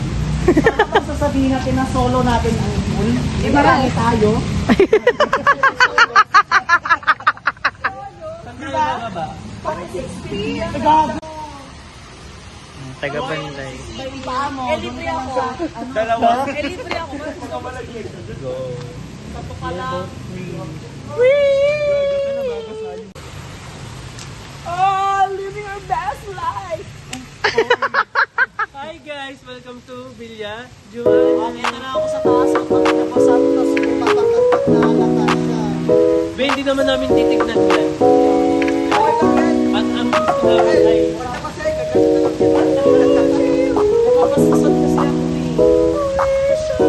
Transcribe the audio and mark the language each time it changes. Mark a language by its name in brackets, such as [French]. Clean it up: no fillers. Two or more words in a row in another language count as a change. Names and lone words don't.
[Filipino] Tapos sasabihin natin na solo natin ang pool. Eh, marami tayo. diba? Ba? Taga-Banday. Libre ako. Dalawa. Libre ako. [English] Oh, living our best life! Hi guys! Welcome to Villa Juan. [Filipino] Ito na ako sa taas. Tapos sa taas, papatak na siya. Be, hindi naman namin titignan yan. At ang gusto namin ay... Napapasasad kasi ako eh.